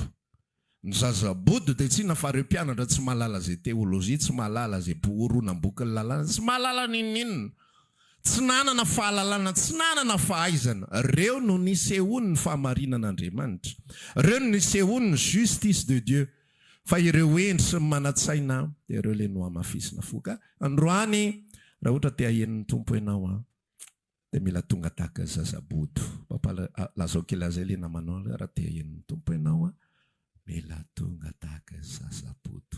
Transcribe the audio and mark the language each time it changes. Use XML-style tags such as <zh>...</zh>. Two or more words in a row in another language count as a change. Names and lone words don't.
<mg>Ny zazabodo dia tsy nafareo mpianatra tsy mahalala zay teolojia, tsy mahalala zay horonan-boky ny lalàna, tsy mahalala ninninona, tsy nanana fahalalana, tsy nanana fahaizana. Reo no nisehony ny fahamarinan'Andriamanitra. Reo no nisehony ny</mg> <fr>justice de Dieu.</fr> <mg>Fa ireo endry sy manatsaina dia ireo ilay no hamafisina foka. Androany raha ohatra te hahenon'ny Tompo ianao dia mila tonga tahaka zazabodo. Lazao kilazay ilay namanao raha te hahenon'ny Tompo ianao mila tonga tahaka zazabodo.</mg>